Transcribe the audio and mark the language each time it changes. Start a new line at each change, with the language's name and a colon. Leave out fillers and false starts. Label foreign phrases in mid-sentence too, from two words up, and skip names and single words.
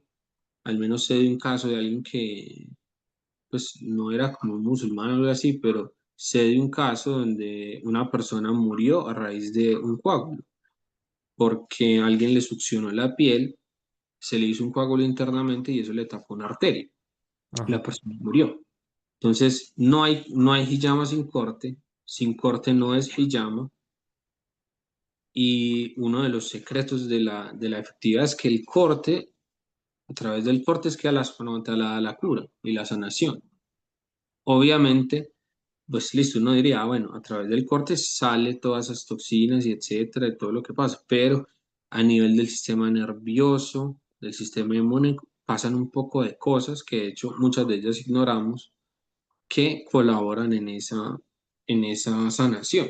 Spanish: Al menos sé de un caso de alguien que, pues, no era como un musulmán o algo así, pero sé de un caso donde una persona murió a raíz de un coágulo, porque alguien le succionó la piel, se le hizo un coágulo internamente y eso le tapó una arteria. La ajá, persona murió. Entonces, no hay hijama sin corte no es hijama, y uno de los secretos de la efectividad es que el corte, a través del corte es que
Arabic: الله سبحانه وتعالى
Spanish: da la cura y la sanación. Obviamente, pues listo, uno diría, bueno, a través del corte sale todas esas toxinas y etcétera, de todo lo que pasa, pero a nivel del sistema nervioso, del sistema inmune, pasan un poco de cosas que de hecho muchas de ellas ignoramos que colaboran en esa sanación.